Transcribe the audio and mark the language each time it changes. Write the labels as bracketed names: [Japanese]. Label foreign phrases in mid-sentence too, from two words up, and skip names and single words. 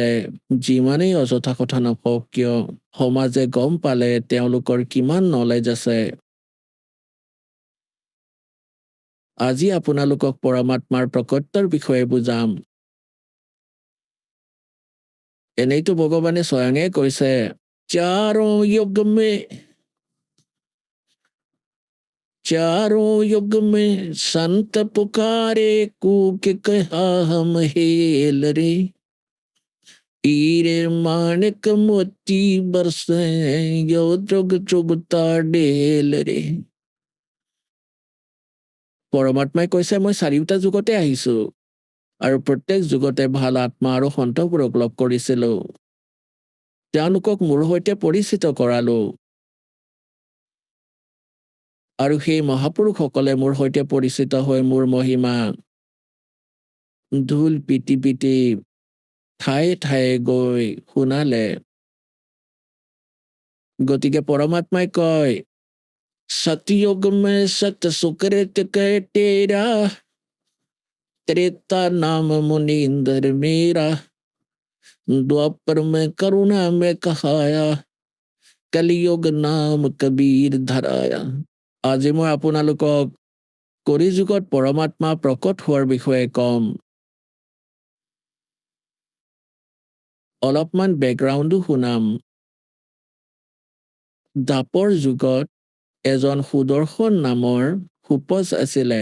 [Assamese] যিমানেই অযথা কথা নকওক কিয়, সমাজে গম পালে তেওঁলোকৰ কিমান নলেজ আছে। আজি আপোনালোকক পৰমাত্মাৰ প্ৰকটৰ বিষয়ে বুজাম। এনেইতো ভগৱানে স্বয়ঙে কৈছে, [Hindi] চাৰো युग में संत पुकारे कूक कहा हम हेल रे, हीरे माणिक मोती बरसे यो जुग जुगता डेल रे। [Assamese] পৰমাত্মাই কৈছে, মই চাৰিওটা যুগতে আহিছো, আৰু প্ৰত্যেক যুগতে ভাল আত্মা আৰু সন্তবোৰক লগ কৰিছিলো। তেওঁলোকক মোৰ সৈতে পৰিচিত কৰালো। আৰু সেই মহাপুৰুষসকলে মোৰ সৈতে পৰিচিত হৈ মোৰ মহিমা ঢোল পিটি পিটি ঠায়ে ঠায়ে গৈ শুনালে। গতিকে পৰমাত্মাই কয়, [Hindi] सतयुग में सत सुकृत कह तेरा, त्रेता नाम मुनींदर मेरा, द्वापर में करुणा में कहाया, कलियुग नाम कबीर धराया। [Assamese] আজি মই আপোনালোকক কলিযুগত পৰমাত্মা প্ৰকট হোৱাৰ বিষয়ে কম। অলপমান বেকগ্ৰাউণ্ডো শুনাম। দ্বাপৰ যুগত এজন সুদৰ্শন নামৰ সুপজ আছিলে।